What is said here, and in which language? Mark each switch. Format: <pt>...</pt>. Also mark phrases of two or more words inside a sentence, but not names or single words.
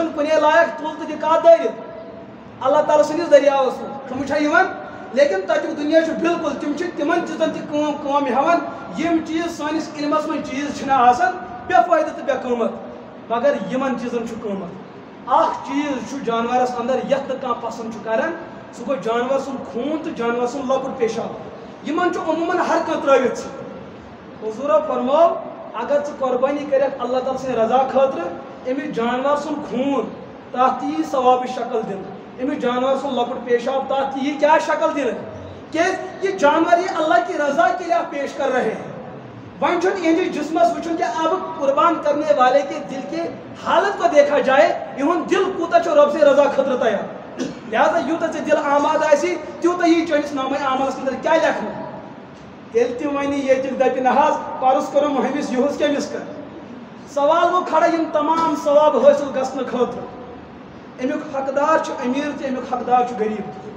<ks>چھن کنے لائق تل تہ دکات دٲرِتھ اللہ تعالیٰ سندس دریاوس مز سمجھ یوان لیکن تتیُک دنیا چھ بالکل تم چھ تمن چیزن تہ کٲم ہیوان یم چیز سٲنِس علمس منٛز چیز چھنہ آسان بے فٲیدٕ تہٕ بے قۭمت مگر یمن چیزن چھ قۭمت اکھ چیز چھ جانورس اندر یتھ نہٕ کانٛہہ پسند چھ کران سُہ گوٚو جانور سُنٛد خوٗن تہٕ جانور سُنٛد لۄکُٹ پیشاب یمن چھ عموٗمن ہر کانٛہہ ترٲوِتھ حضورو فرمو اگر ژٕ قربانی کٔرِکھ اللہ تعالیٰ سٕنٛدِ رضا خٲطرٕ أمِس جانور سُنٛد خوٗن تتھ تہِ یی ثوابٕچ شکل دِنہٕ أمِس جانور سُنٛد لۄکُٹ پیشاب تتھ تہِ یی کیٛاہ شکل دِنہٕ کیٛازِ یہ جانور</ks> <ur>یہ اللہ کی رضا کے لیے آپ پیش کر رہے ہیں</ur> <ks>ون چھن یہندس جسمس وچھن</ks> <ur>کہ اب قربان کرنے والے کے دل کے حالت کو دیکھا جائے</ur> <ks>یہن دل کوتا چھ رب سے رضا خطر تیار لہذا یوتہ ژے دل آماد آسی تیوتہ یہ چٲنِس نامے اعمالس اندر کیا لیکھنہٕ تیٚلہِ تہِ ونی ییٚتیُک دپہِ نہ حظ پرُس کرو مہمِس یِہُس کٔمِس کر سوال گوٚو کھڑا یم تمام ثواب حٲصِل گژھنہٕ خٲطرٕ امیُک حقدار چھُ امیر تہِ امیُک حقدار چھُ غریب</ks>